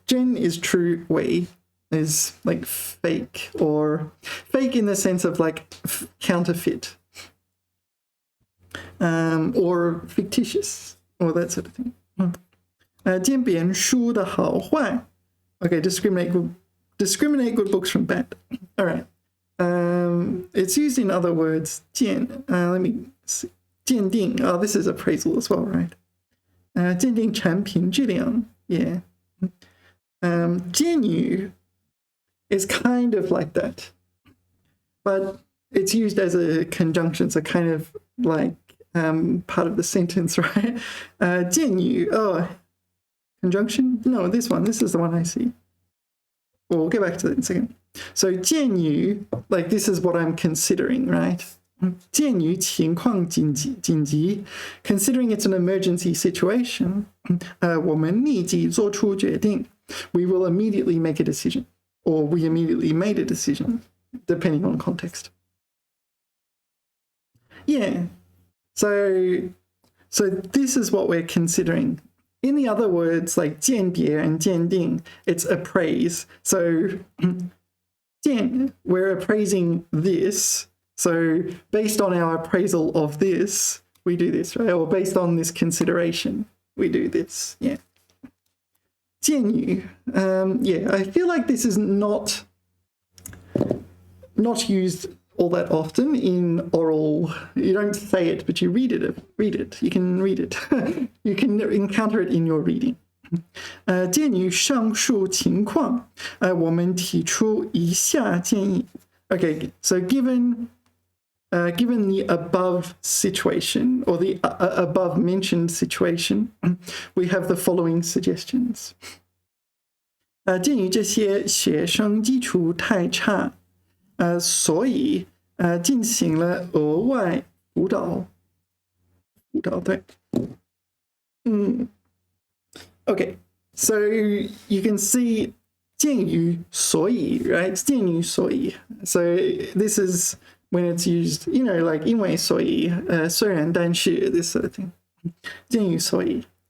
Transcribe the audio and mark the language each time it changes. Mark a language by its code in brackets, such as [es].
[en] 真 is true, 伪 is like fake, or fake in the sense of like counterfeit, or fictitious, or that sort of thing. [zh] 鉴别书的好坏. [en] Okay, discriminate good books from bad. All right. It's used in other words. 鉴, let me see. 鉴定, oh, this is appraisal as well, right? [zh] 鉴定产品质量, yeah. [en] 鉴于 is kind of like that, but it's used as a conjunction, so kind of like part of the sentence, right? 鉴于, oh, conjunction? No, this one. This is the one I see. Well, we'll get back to that in a second. So 鉴于, like this is what I'm considering, right? [zh] 鉴于情况紧急, [en] considering it's an emergency situation, [zh] 我们立即做出决定. [en] We will immediately make a decision, or we immediately made a decision, depending on context. Yeah. So this is what we're considering. In the other words, like 鉴别 and 鉴定, it's appraise. So 鉴, we're appraising this. So based on our appraisal of this, we do this, right? Or based on this consideration, we do this. Yeah. 鉴于, yeah, I feel like this is not used all that often in oral. You don't say it, but you read it. You can read it. You can encounter it in your reading. [zh] 鉴于上述情况, 我们提出以下建议. [en] Okay, so given the above situation, or the above mentioned situation, we have the following suggestions. [zh] 鉴于这些学生基础太差, 所以进行了额外辅导，对。 [en] Okay, so you can see 鉴于所以, right? [zh] 鉴于所以. [en] So this is when it's used, you know, like 因为所以, 虽然但是, this sort of thing. [zh] 鉴于所以.